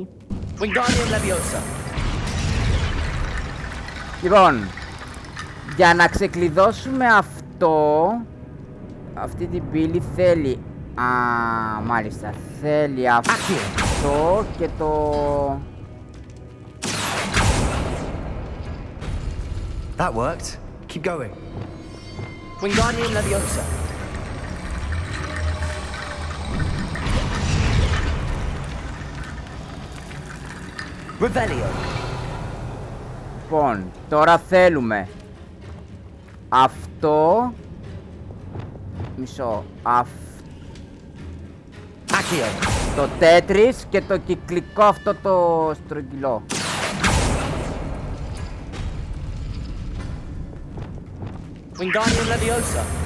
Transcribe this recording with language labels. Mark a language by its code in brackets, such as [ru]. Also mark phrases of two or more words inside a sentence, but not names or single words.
[el] Wingardium Leviosa. Λοιπόν, για να ξεκλειδώσουμε αυτό, αυτή την πύλη θέλει... Α, μάλιστα, θέλει αυτό και το... [en] That worked. Keep going. [el] Wingardium Leviosa. Revelio. Λοιπόν, τώρα θέλουμε αυτό... Μισό. Accio. Το τέτρις και το κυκλικό αυτό το στρογγυλό. Wingardium Leviosa.